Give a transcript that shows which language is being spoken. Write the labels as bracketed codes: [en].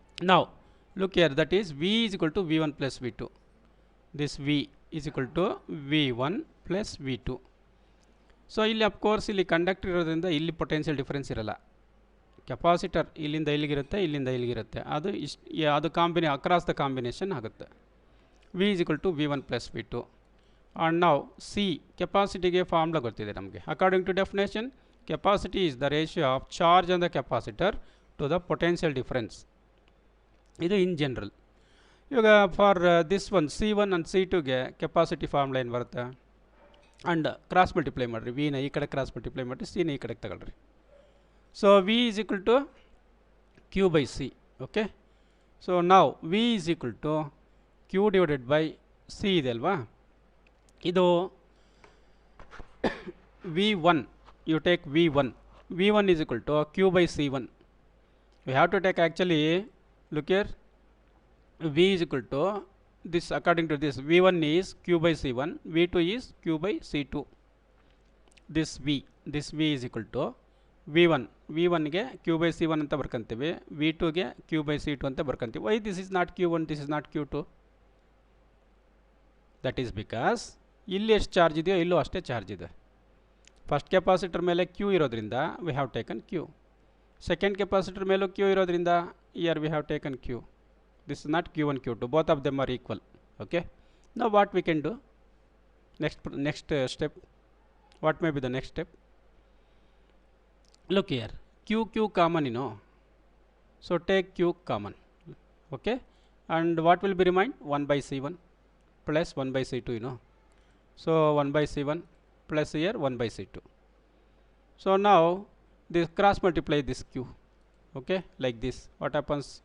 [en] ನಾವು look here, that is V is equal to V1 plus V2. This V is equal to V1 plus V2. [kn] So ಇಲ್ಲಿ of course ಇಲ್ಲಿ conductor ಇರೋದ್ರಿಂದ ಇಲ್ಲಿ potential difference ಇರಲ್ಲ. Capacitor ಇಲ್ಲಿಂದ ಇಲ್ಲಿಗಿರುತ್ತೆ, ಇಲ್ಲಿಂದ ಇಲ್ಲಿಗಿರುತ್ತೆ, ಅದು ಅದು ಅಕ್ರಾಸ್ ದ ಕಾಂಬಿನೇಷನ್ ಆಗುತ್ತೆ. [en] V is equal to V1 plus V2. [kn] And ನಾವು ಸಿ ಕೆಪಾಸಿಟಿಗೆ ಫಾರ್ಮುಲಾ ಗೊತ್ತಿದೆ ನಮಗೆ. [en] According to definition, capacity is the ratio of charge on the capacitor to the potential difference. ಇದು in general. [kn] ಇವಾಗ for this one C1 and C2ಗೆ capacity formula ಏನು ಬರುತ್ತೆ, and cross multiply ಮಾಡಿರಿ. ವಿನ ಈ ಕಡೆ ಕ್ರಾಸ್ ಮಲ್ಟಿಪ್ಲೈ ಮಾಡಿರಿ, ಸಿನ ಈ ಕಡೆಗೆ ತಗೊಳ್ರಿ. [en] So V is equal to Q by C. Okay, so ನಾವು V is equal to Q divided by C ಇದೆ ಅಲ್ವಾ. ಇದು V1, you take V1. V1 is equal to Q by C1. We have to take actually, look here, V is equal to this, according to this, V1 is Q by C1, V2 is Q by C2. This V is equal to V1. [kn] V1 ಗೆ Q by C1 ಅಂತ ಬರ್ಕಂತೀವಿ, V2 ಗೆ Q by C2 ಅಂತ ಬರ್ಕಂತೀವಿ. [en] Why this is not Q1, this is not Q2? That is because [kn] ಇಲ್ಲಿ ಎಷ್ಟು charge ಇದೆಯೋ ಇಲ್ಲೂ ಅಷ್ಟೇ charge ಇದೆ. [en] First capacitor ಮೇಲೆ Q ಇರೋದ್ರಿಂದ we have taken Q. Second capacitor ಮೇಲೂ Q ಇರೋದ್ರಿಂದ here we have taken Q. This is not Q1 Q2, both of them are equal. Okay, now what we can do next step, what may be the next step? Look here, Q common, you know, so take Q common. Okay, and what will be remain? 1 by C1 plus 1 by C2, you know. So 1 by C1 plus here 1 by C2. So now this cross multiply this Q. Okay, like this. What happens?